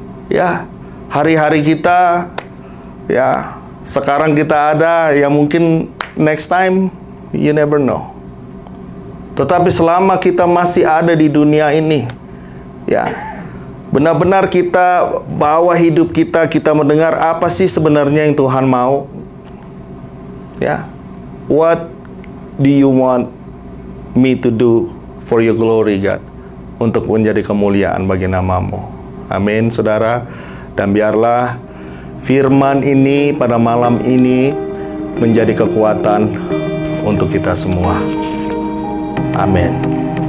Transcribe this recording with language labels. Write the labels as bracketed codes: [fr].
[id] Ya, hari-hari kita, ya, sekarang kita ada, ya mungkin [en] next time, you never know. [id] Tetapi selama kita masih ada di dunia ini, ya, benar-benar kita bawa hidup kita, kita mendengar apa sih sebenarnya yang Tuhan mau. [en] Ya, what do you want me to do for your glory, God? [id] Untuk menjadi kemuliaan bagi nama-Mu. Amin, saudara. Dan biarlah firman ini pada malam ini menjadi kekuatan untuk kita semua. Amin.